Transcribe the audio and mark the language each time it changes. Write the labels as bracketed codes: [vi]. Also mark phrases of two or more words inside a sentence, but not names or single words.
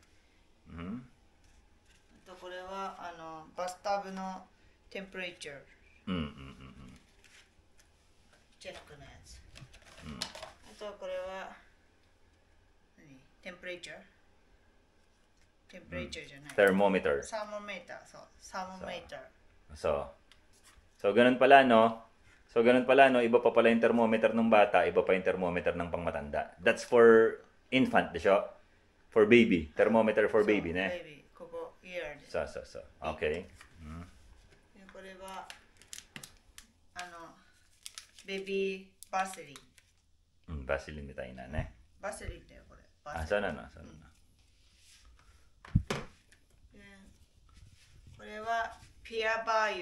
[ja] あとこれはバスタブのテンプレチャー。チェックのやつ。あとこれはテンプレチャーじゃない。 Thermometer. サーモメーター、そう。サーモメーター。 [tl] So, ganun pala, no? Iba pa pala yung thermometer ng bata, iba pa yung thermometer ng pangmatanda. [en] That's for infant, [tl] de siya? [en] For baby. Thermometer for baby, ne? Baby, [ja] ここ、ear で。そう。Okay. これは、ベビーバセリン。バセリンみたいなね。バセリンだよ、これ。そうなの。これはピアバーユ。